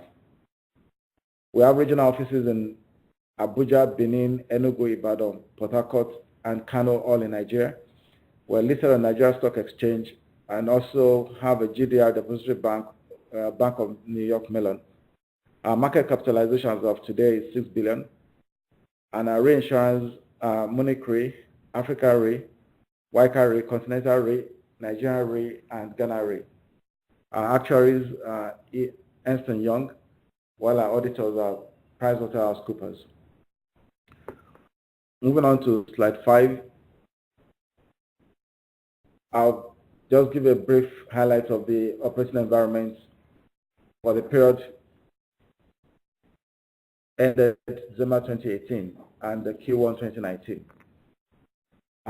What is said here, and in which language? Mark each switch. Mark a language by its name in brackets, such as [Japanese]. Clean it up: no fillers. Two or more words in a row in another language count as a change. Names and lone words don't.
[English] We have regional offices in Abuja, Benin, Enugu, Ibadan, Port Harcourt, and Kano, all in Nigeria. We're listed on Nigeria Stock Exchange and also have a GDR depository bank, Bank of New York Mellon. Our market capitalization as of today is 6 billion, and our reinsurance, Munich Re, Africa Re, Waika Re, Continental Re, Nigeria Re, and Ghana Re. Our actuaries are Ernst & Young, while our auditors are PricewaterhouseCoopers. Moving on to slide 5, I'll just give a brief highlight of the operating environment for the period ended December 2018 and the Q1 2019.